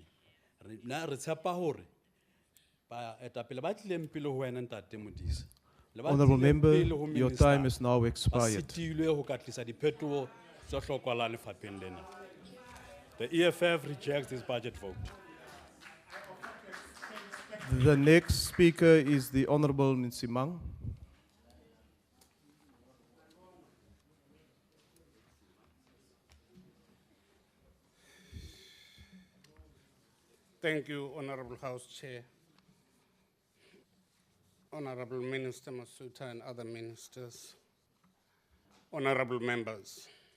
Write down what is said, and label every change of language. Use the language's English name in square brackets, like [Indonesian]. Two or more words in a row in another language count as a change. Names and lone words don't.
[Southern Sotho] Re tshepa hore baetapele ba tlileng pele ho wena ntate Modise. Le ba [English] Honourable [Southern Sotho] tlileng [English] member, [Southern Sotho] pele ho [English] your minister, time is now [Southern Sotho] ba [English] expired. [Southern Sotho] sitilwe ho ka tlisa diphetoho tse hlokahalang lefapheng lena. [English] The EFF rejects this budget vote. The next speaker is the Honourable Nsimang. Thank you, Honorable House Chair, Honorable Minister Masuta and other ministers, honorable members.